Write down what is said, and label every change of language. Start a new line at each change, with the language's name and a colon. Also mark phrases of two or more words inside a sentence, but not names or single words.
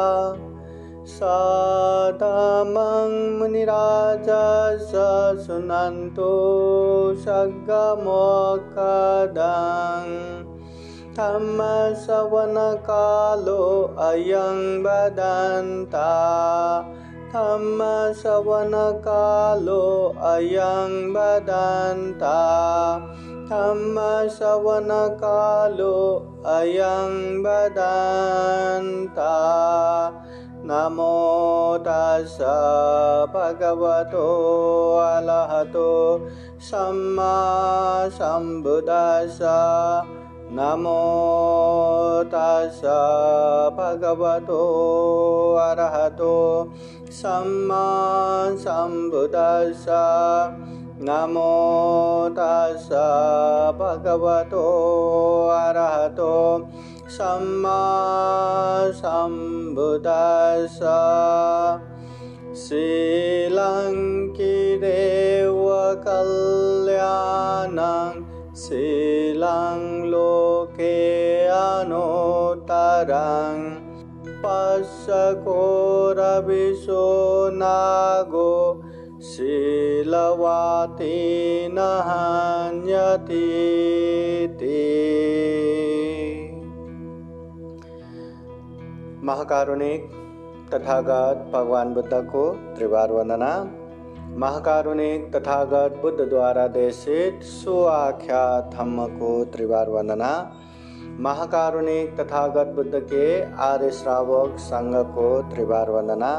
Pali: साधमं मुनिराजस्य शृण्वन्तु सद्गमोक्खदं धम्मश्रवणकालो अयं वदन्ता धम्मश्रवणकालो अयं वदन्ता धम्मश्रवणकालो अयं वदन्ता। नमो तस्स भगवतो अरहतो सम्मा सम्बुद्दस्स। नमो तस्स भगवतो अरहतो सम्मा सम्बुद्दस्स। नमो तस्स भगवतो अरहतो सम्मा सम्बुद्दस्स। शीलं किरेव कल्याणं शीलं लोके अनुत्तरं पश्यको रविशो नागो शीलवाती न हन्यतीति।
Hindi: महाकारुणिक तथागत भगवान बुद्ध को त्रिवार वंदना। महाकारुणिक तथागत बुद्ध द्वारा देशित सुआख्या धम्म को त्रिवार वंदना। महाकारुणिक तथागत बुद्ध के आर्य श्रावक संघ को त्रिवार वंदना।